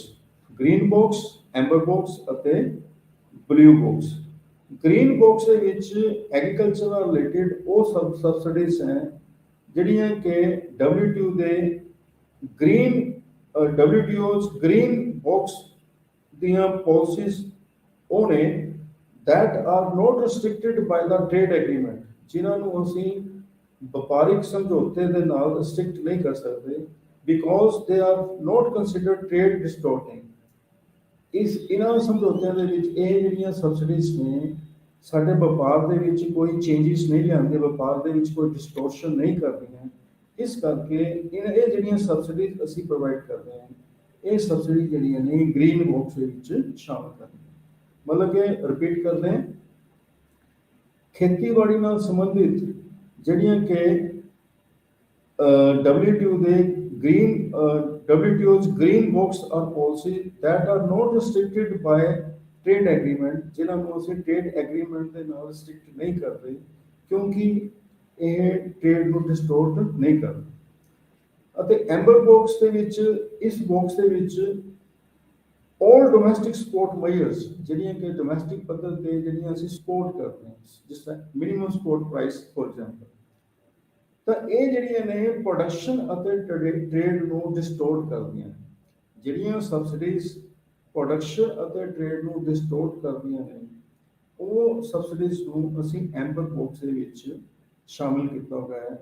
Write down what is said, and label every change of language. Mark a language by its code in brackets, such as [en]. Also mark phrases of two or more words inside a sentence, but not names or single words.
[en] green box, amber box ਅਤੇ blue box. green box [pa] ਦੇ ਵਿੱਚ ਐਗਰੀਕਲਚਰ ਨਾਲ ਰਿਲੇਟਿਡ ਉਹ ਸਬਸਿਡੀਜ਼ ਹੈ ਜਿਹੜੀਆਂ ਕਿ WTO ਦੇ WTO's ਗ੍ਰੀਨ ਬਾਕਸ ਦੀਆਂ ਪਾਲਿਸੀਜ਼ ਉਹ ਨੇ [en] that are not restricted by the trade agreement, [pa] ਜਿਨ੍ਹਾਂ ਨੂੰ ਅਸੀਂ ਵਪਾਰਿਕ ਸਮਝੌਤੇ ਦੇ ਨਾਲ ਰਿਸਟ੍ਰਿਕਟ ਨਹੀਂ ਕਰ ਸਕਦੇ, [en] because they are not considered trade distorting. [pa] ਇਹਨਾਂ ਸਮਝੌਤਿਆਂ ਦੇ ਵਿੱਚ ਇਹ ਜਿਹੜੀਆਂ ਸਬਸਿਡੀਜ਼ ਨੇ ਸਾਡੇ ਵਪਾਰ ਦੇ ਵਿੱਚ ਕੋਈ ਚੇਂਜਿਸ ਨਹੀਂ ਲਿਆਉਂਦੇ, ਵਪਾਰ ਦੇ ਵਿੱਚ ਕੋਈ ਡਿਸਟੋਰਸ਼ਨ ਨਹੀਂ ਕਰਦੀਆਂ। ਇਸ ਕਰਕੇ ਇਹ ਜਿਹੜੀਆਂ ਸਬਸਿਡੀਜ਼ ਅਸੀਂ ਪ੍ਰੋਵਾਈਡ ਕਰਦੇ ਹਾਂ, ਇਹ ਸਬਸਿਡੀ ਜਿਹੜੀਆਂ ਨੇ [en] green box [pa] ਦੇ ਵਿੱਚ ਸ਼ਾਮਲ ਕਰਦੀਆਂ। ਮਤਲਬ ਕਿ ਰਿਪੀਟ ਕਰਦੇ ਹਾਂ, ਖੇਤੀਬਾੜੀ ਨਾਲ ਸੰਬੰਧਿਤ ਜਿਹੜੀਆਂ ਕਿ WTO ਦੇ [en] WTO's green box or policy that are not restricted by trade agreement, [pa] ਜਿਨ੍ਹਾਂ ਨੂੰ ਅਸੀਂ [en] trade agreement [pa] ਦੇ ਨਾਲ ਰਿਸਟ੍ਰਿਕਟ ਨਹੀਂ ਕਰਦੇ, ਕਿਉਂਕਿ ਇਹ ਟ੍ਰੇਡ ਨੂੰ ਡਿਸਟੋਰਟ ਨਹੀਂ ਕਰਦੇ। ਅਤੇ [en] amber box [pa] ਦੇ ਵਿੱਚ, ਇਸ ਬਾਕਸ ਦੇ ਵਿੱਚ [en] all domestic support measures [pa] ਜਿਹੜੀਆਂ ਕਿ ਡੋਮੈਸਟਿਕ ਪੱਧਰ ਤੇ ਜਿਹੜੀਆਂ ਅਸੀਂ ਸਪੋਰਟ ਕਰਦੇ ਹਾਂ, ਜਿਸ ਤਰ੍ਹਾਂ [en] minimum support price for example, [pa] ਤਾਂ ਇਹ ਜਿਹੜੀਆਂ ਨੇ ਪ੍ਰੋਡਕਸ਼ਨ ਅਤੇ ਟ੍ਰੇਡ ਨੂੰ ਡਿਸਟੋਰਟ ਕਰਦੀਆਂ ਨੇ। ਜਿਹੜੀਆਂ ਸਬਸਿਡੀਜ਼ ਪ੍ਰੋਡਕਸ਼ਨ ਅਤੇ ਟ੍ਰੇਡ ਨੂੰ ਡਿਸਟੋਰਟ ਕਰਦੀਆਂ ਨੇ, ਉਹ ਸਬਸਿਡੀਜ਼ ਨੂੰ ਅਸੀਂ [en] amber box [pa] ਦੇ ਵਿੱਚ ਸ਼ਾਮਿਲ ਕੀਤਾ ਹੋਇਆ ਹੈ।